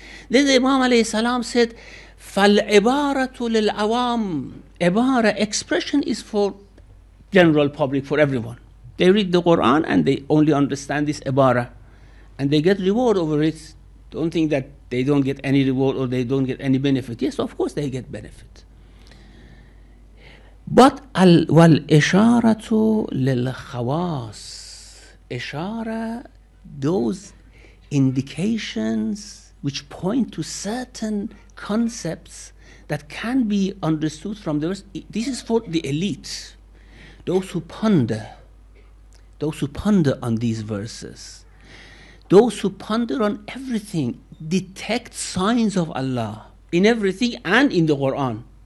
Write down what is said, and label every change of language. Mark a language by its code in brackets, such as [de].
[en] Then the Imam alayhi salam said, [ar] فَالْعِبَارَةُ لِلْعَوَامِ. [en] Ibara, expression, is for general public, for everyone. They read the Quran and they only understand this ibara. And they get reward over it. Don't think that they don't get any reward or they don't get any benefit. Yes, of course they get benefit. [ar] But وَالْإِشَارَةُ لِلْخَوَاصِ. [en] Ishara, those indications which point to certain concepts that can be understood from the verse. This is for the elite, those who ponder on these verses, those who ponder on everything, detect signs of Allah in everything and in the Quran.